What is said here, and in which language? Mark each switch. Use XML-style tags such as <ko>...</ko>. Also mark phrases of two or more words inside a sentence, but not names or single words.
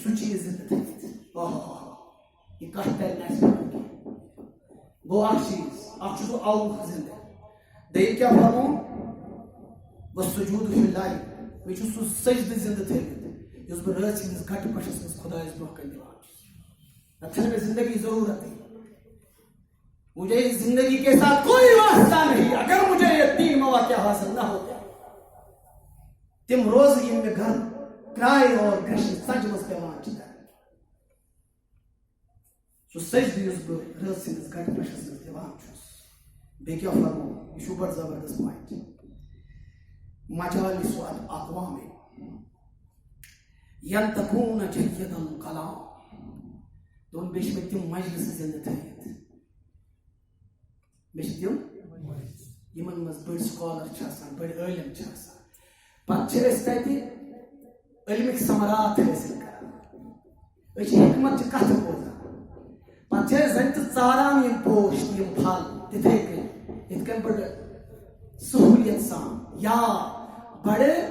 <ks>سُہ چیٖز زندٕ تھٲوِتھ یہ کتھ ترِ نہٕ اَسہِ پَتہٕ کینٛہہ گوٚو اکھ چیٖز اکھ چھُس بہٕ اللہ زندٕ دوٚیِم کیٛاہ فرموو</ks> <ar>وَالسُجوٗدُ فِی اللَّیْلِ</ar> <ks>مےٚ چھُ سُہ سجدٕ زندٕ تھٲوِتھ یُس بہٕ رٲژ ہٕنٛدِس گھٹہٕ پٔٹھِس منٛز خۄدایَس برونٛہہ کَنہِ دِوان چھُس نتہٕ چھَنہٕ مےٚ زندگی ضروٗرتٕے</ks> <ur>مجھے اس زندگی کے ساتھ کوئی واسطہ نہیں اگر مجھے یہ تین مواقع حاصل نہ ہوتے</ur> <ks>تم روز یِم مےٚ گرم کرایہِ اور گریشمہٕ ژٔنٛڈِ منٛز پیٚوان چھِ کرٕنۍ سُہ سجدٕ یُس بہٕ رٲژ ہٕنٛدِس گھٹہٕ پٔٹھِس منٛز دِوان چھُس بیٚیہِ کیٛاہ فرموو یہِ چھُ بڑٕ زبردست پویِنٹ</ks> <ar>مجالس الاقوام ينتقون جيد الكلام</ar> <ks>دون بیٚیہِ چھِ مےٚ تِم مجلسہٕ زندٕ تھٲوِتھ مےٚ چھِ تِم یِمن منٛز بٔڑۍ سکالر چھِ آسان بٔڑۍ عٲلِم چھِ آسان پتہٕ چھِ أسۍ تتہِ علمٕکۍ ثمرات حٲصِل کران أسۍ چھِ حکمتچہِ کتھٕ بوزان پتہٕ چھِ أسۍ زن تہِ ژاران یِم پوش یِم پھل تِتھے کٔنۍ یِتھ کٔنۍ بڑٕ سہوٗلیت سان یا بڑٕ</ks>